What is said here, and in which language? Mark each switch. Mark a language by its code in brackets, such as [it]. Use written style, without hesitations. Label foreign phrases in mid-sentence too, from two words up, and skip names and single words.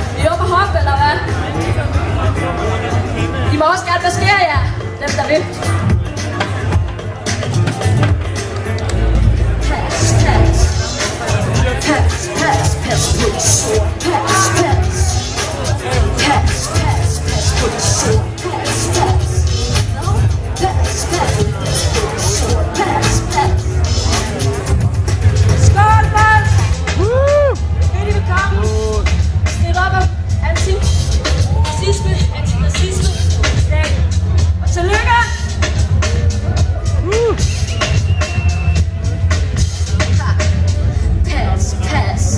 [da] I er oppe og hoppe, eller hvad? I må også gerne maskere jer, dem der vil. Pas, pas. Pas, pas, pas på det sort. Pas, pas. Pas, pas, pas på det sort. Pas, pas. Pas, pas, pas på det sort. Pas, pas. Skål, mand! Rigtig velkommen. Anti-racisme, anti-nazisme. Og tillykke! Pas, pas.